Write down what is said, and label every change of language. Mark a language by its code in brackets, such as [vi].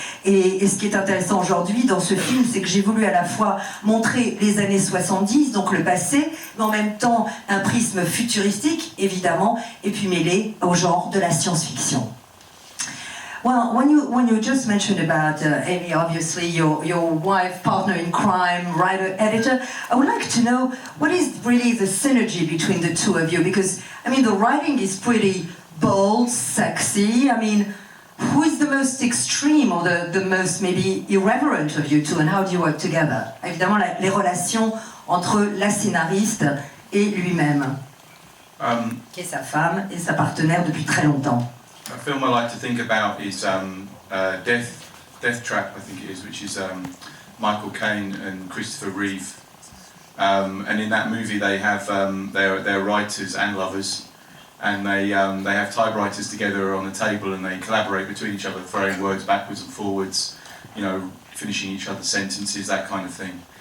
[fr] Et ce qui est intéressant aujourd'hui dans ce film, c'est que j'ai voulu à la fois montrer les années 70, donc le passé, mais en même temps un prisme futuristique, évidemment, et puis mêlé au genre de la science-fiction. [en] Well, when you just mentioned about Amy, obviously your wife, partner in crime, writer, editor, I would like to know what is really the synergy between the two of you, because I mean the writing is pretty bold, sexy. I mean, who is the most extreme or the most maybe irreverent of you two, and how do you work together? [fr] Évidemment, les relations entre la scénariste et lui-même, qui est sa femme et sa partenaire depuis très longtemps. [en] A film I like to think about is Death Trap, I think it is, which is Michael Caine and Christopher Reeve. And in that movie they have they're writers and lovers, and they have typewriters together on a table and they collaborate between each other, throwing words backwards and forwards, you know, finishing each other's sentences, that kind of thing.